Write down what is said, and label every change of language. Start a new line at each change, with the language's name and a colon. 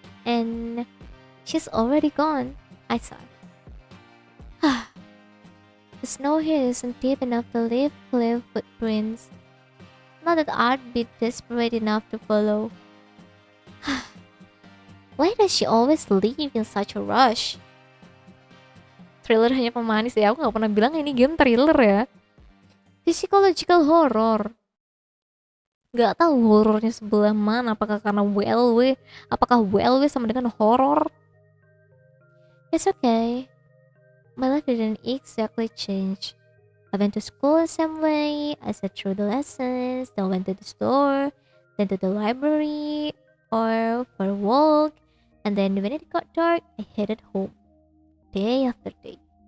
English: And she's already gone. I sigh. The snow here isn't deep enough to leave clear footprints. Not that I'd be desperate enough to follow. Why does she always leave in such a rush?
Indonesian: Thriller hanya pemanis ya, aku gak pernah bilang ini game thriller ya.
English: Psychological horror.
Indonesian: Gak tahu horornya sebelah mana, apakah karena WLW, apakah WLW sama dengan horror?
English: It's okay. My life didn't exactly change. I went to school the same way, I sat through the lessons, then went to the store, then to the library, or for a walk, and then when it got dark, I headed home, day after day.